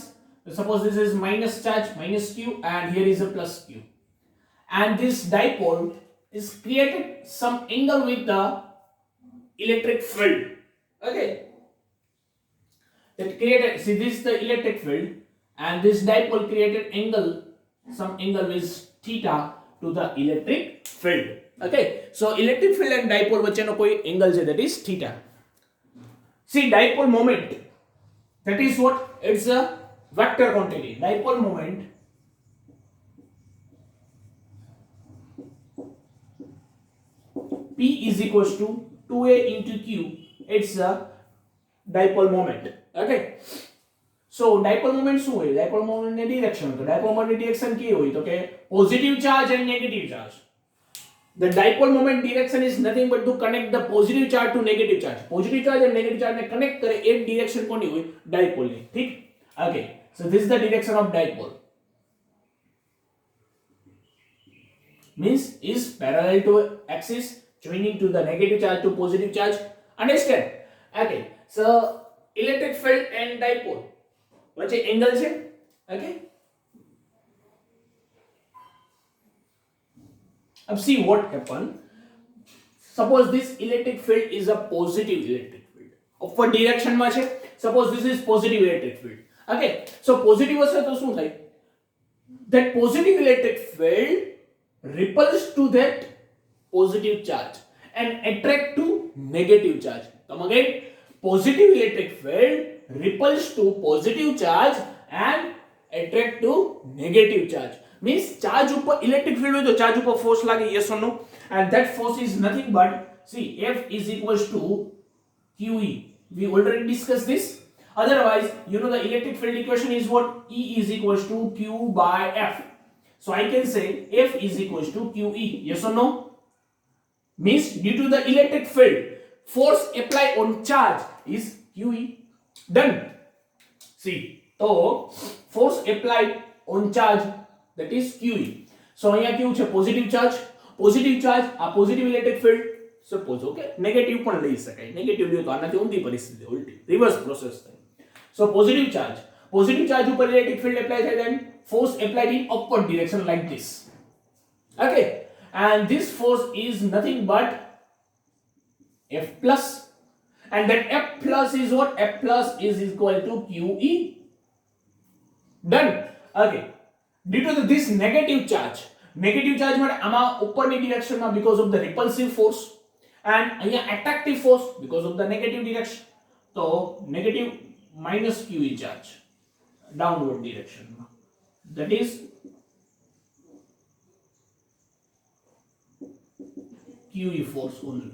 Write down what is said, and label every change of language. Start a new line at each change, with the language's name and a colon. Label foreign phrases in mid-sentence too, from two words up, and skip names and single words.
English: Suppose this is minus charge, minus q, and here is a plus q, and this dipole is created some angle with the electric field. Okay, that created, see, this is the electric field, and this dipole created angle, some angle with theta to the electric field. Okay, so electric field and dipole
Gujarati: વચ્ચેનો કોઈ
English: angle છે, that is theta. See, dipole moment, that is what? It's a vector quantity. Dipole moment P is equals to 2a into q. It's a dipole moment. Okay, so dipole moment
Gujarati: શું હોય?
English: dipole moment
Gujarati: ની ડિરેક્શન, તો
English: dipole moment
Gujarati: ની ડિરેક્શન કેવી હોય? તો કે
English: positive charge and negative charge. The dipole moment direction is nothing but to connect the positive charge to negative charge. Positive charge and negative charge
Gujarati: ને કનેક્ટ કરે એ ડિરેક્શન કોની હોય? ડાયપોલ ની. ઠીક?
English: Okay, so this is the direction of dipole. Means is parallel to axis, joining to the negative charge to positive charge. Understand? Okay, so electric field and dipole વચ્ચે angle છે. Okay, अब see what happened. Suppose this electric field is a positive electric field, upward direction
Gujarati: માં છે.
English: Suppose this is positive electric field. Okay, so positive
Gujarati: હશે તો શું થાય?
English: That positive electric field repels to that positive charge and attract to negative charge. Come again. Positive electric field repels to positive charge and attract to negative charge. Means charge
Gujarati: ઉપર
English: electric field
Gujarati: હોય તો charge ઉપર force લાગે. Yes or no?
English: And that force is nothing but, see, F is equals to QE. We already discussed this. Otherwise, you know the electric field equation is what? E is equals to Q by F. So I can say F is equals to QE. Yes or no? Means due to the electric field, force applied on charge is QE. Done. See, so force applied on charge, that is QE.
Gujarati: So અહીંયા કેવું છે?
English: positive charge,
Gujarati: આ
English: positive electric field. suppose okay,
Gujarati: નેગેટિવ પણ લઈ શકાય. નેગેટિવ લ્યો તો આનાથી ઊંધી પરિસ્થિતિ, ઉલટી
English: reverse process
Gujarati: થાય.
English: So positive charge ઉપર electric field apply થાય, then force applied in upward direction like this. Okay, and this force is nothing but F plus, and that F plus is what? F plus is equal to QE. Done. Okay, due to this negative charge
Gujarati: માટે આમાં ઉપરની ડિરેક્શનમાં
English: because of the repulsive force, and અહીંયા attractive force because of the negative direction, તો negative minus QE charge downward direction, that is QE force only.